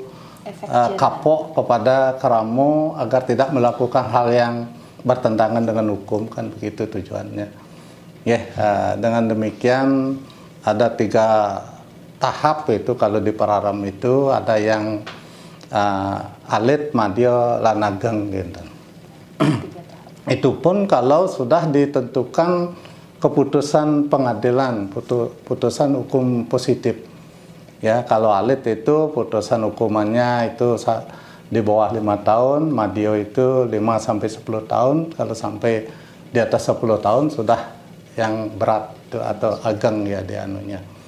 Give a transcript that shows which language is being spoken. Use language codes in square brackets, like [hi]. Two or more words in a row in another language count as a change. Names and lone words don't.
[id] Efek jerah. kapok kepada Karamo agar tidak melakukan hal yang bertentangan dengan hukum, kan begitu tujuannya. Ya, dengan demikian ada 3 tahap itu kalau di Pararam itu, ada yang [ban] alit, madya, lan ageng [id] gitu. 3 tahap. Itu pun kalau sudah ditentukan keputusan pengadilan, putusan hukum positif. Ya, kalau alit itu putusan hukumannya itu di bawah 5 tahun, madya itu 5 sampai 10 tahun, kalau sampai di atas 10 tahun sudah yang berat itu, atau ageng ya di anunya.